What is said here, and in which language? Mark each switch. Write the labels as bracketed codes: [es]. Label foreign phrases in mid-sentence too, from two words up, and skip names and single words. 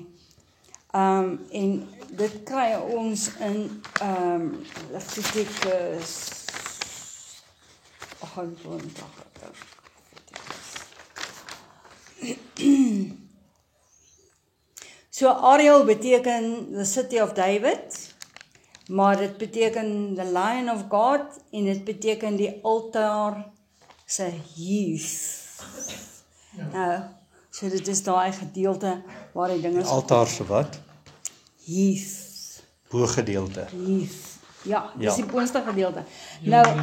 [af] En dit kry ons in Levitikus 28. So Ariel beteken [en] the city of David, [af] maar dit beteken [en] the Lion of God, [af] en dit beteken die altaar se heath. Nou, so dit is daai gedeelte waar die dinge... Die altaar se wat? Heath. Bogedeelte. Heath. Ja, dis Ja. die boonste gedeelte. Nou,